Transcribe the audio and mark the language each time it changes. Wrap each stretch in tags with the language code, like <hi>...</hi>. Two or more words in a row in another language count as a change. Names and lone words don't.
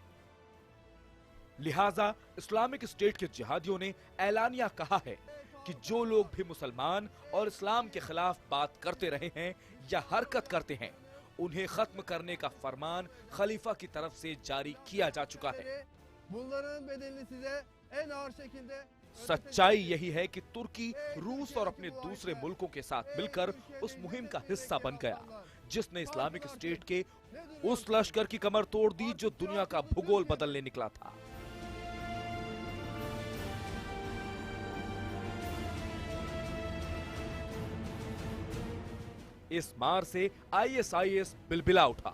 <hi>लिहाजा इस्लामिक स्टेट के जिहादियों ने ऐलानिया कहा है कि जो लोग भी मुसलमान और इस्लाम के खिलाफ बात करते रहे हैं या हरकत करते हैं, उन्हें खत्म करने का फरमान खलीफा की तरफ से जारी किया जा चुका है।</hi> <tr>Bunların bedelini size en ağır şekilde</tr> <hi>सच्चाई यही है कि तुर्की रूस और अपने दूसरे मुल्कों के साथ मिलकर उस मुहिम का हिस्सा बन गया, जिसने इस्लामिक स्टेट के उस लश्कर की कमर तोड़ दी जो दुनिया का भूगोल बदलने निकला था। इस मार से आईएसआईएस बिलबिला उठा,</hi>